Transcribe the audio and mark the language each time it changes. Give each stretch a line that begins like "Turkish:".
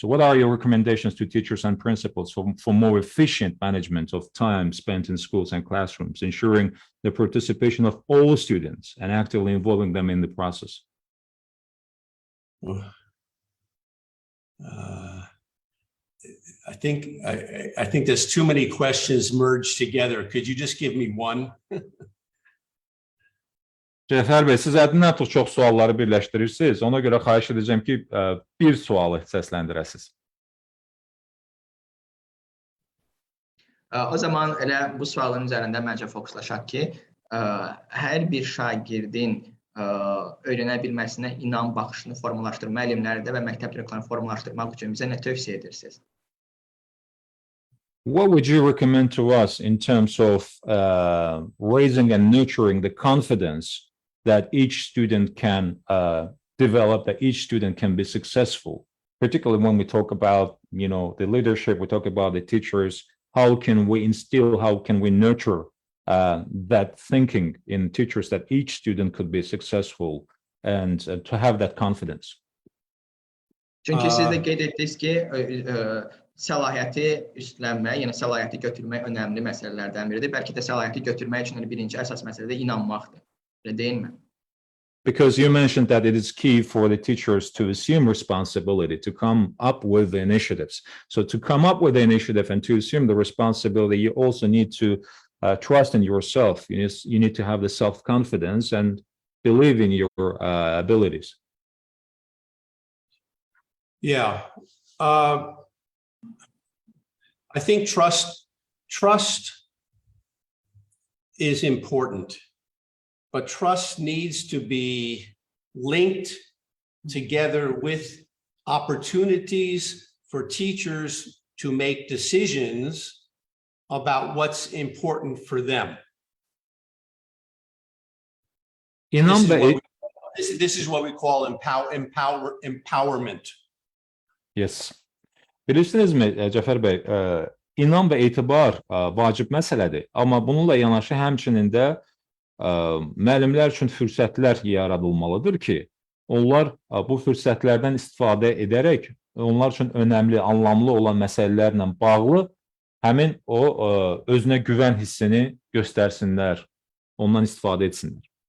English: So what are your recommendations to teachers and principals for more efficient management of time spent in schools and classrooms, ensuring the participation of all students and actively involving them in the process? I think there's too many questions merged together. Could you just give me one?
Azerbaijani: Cəfər bəy, siz həddindən artıq çox sualları birləşdirirsiniz. Ona görə xahiş edəcəm ki, bir sualı səsləndirəsiniz. O zaman elə bu sualın üzərində məncə fokuslaşaq ki, hər bir şagirdin öyrənə bilməsinə inan baxışını formalaşdırmaq, müəllimlərdə və məktəb direktorlarını formalaşdırmaq üçün bizə nə tövsiyə edirsiniz?
English: What would you recommend to us in terms of raising and nurturing the confidence that each student can develop, that each student can be successful, particularly when we talk about, the leadership, we talk about the teachers, how can we instill, how can we nurture that thinking in teachers that each student could be successful and to have that confidence?
Azerbaijani: Çünki siz də qeyd etdiniz ki, səlahiyyəti üstlənmək, yəni səlahiyyəti götürmək önəmli məsələlərdən biridir. Bəlkə də səlahiyyəti götürmək üçün birinci əsas məsələ də inanmaqdır. Elə deyilmi?
English: Because you mentioned that it is key for the teachers to assume responsibility, to come up with the initiatives. So to come up with the initiative and to assume the responsibility, you also need to trust in yourself. You need to have the self-confidence and believe in your abilities. Yeah. I think trust is important. But trust needs to be linked together with opportunities for teachers to make decisions about what's important for them. This is what we call empowerment. Yes.
Azerbaijani: Bilirsinizmi Cəfər bəy, inam və etibar vacib məsələdir. Amma bununla yanaşı həmçinin də müəllimlər üçün fürsətlər yaradılmalıdır ki, onlar bu fürsətlərdən istifadə edərək onlar üçün önəmli, anlamlı olan məsələlərlə bağlı həmin o özünə güvən hissini göstərsinlər, ondan istifadə etsinlər.